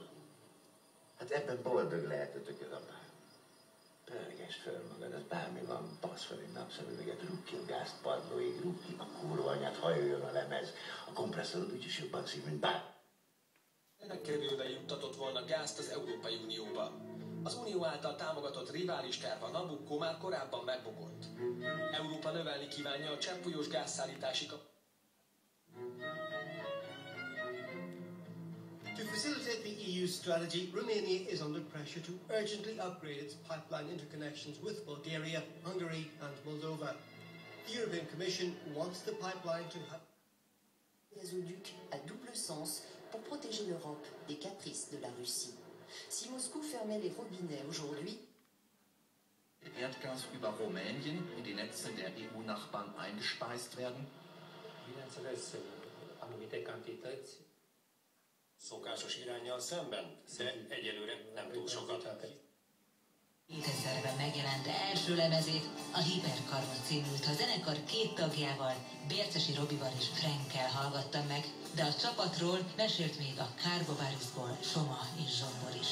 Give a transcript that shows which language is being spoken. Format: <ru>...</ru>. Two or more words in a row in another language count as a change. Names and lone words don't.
<hu>Hát ebben boldog lehetetek, uram. Pörgesd föl magad, az bármi van, basz fel egy napszemüveget, rúg ki a gázpadlóig, rúg ki a kurva anyát, hajoljon a lemez. A kompresszorod úgyis jobban szív, mint bár. Megkerülve juttatott volna gázt az Európai Unióba. Az Unió által támogatott rivális terv, a Nabucco már korábban megbukott. Európa növelni kívánja a cseppfolyós gázszállítási</hu> <en>To facilitate the EU's strategy, Romania is under pressure to urgently upgrade its pipeline interconnections with Bulgaria, Hungary and Moldova. The European Commission wants the pipeline to have</en> <fr>gazoduc à double sens pour protéger l'Europe des caprices de la Russie. Si Moscou fermait les robinets aujourd'hui,</fr> <de>Erdgas über Rumänien in die Netze der EU-Nachbarn eingespeist werden.</de> <hu>szokásos iránnyal szemben, de egyelőre nem túl sokat. 2000-ben megjelent első lemezét, a Hiperkarbon címült, a zenekar két tagjával, Bércesi Robival és Frenkel hallgattam meg, de a csapatról mesélt még a Kárbováriszból Soma és Zsombor is.</hu>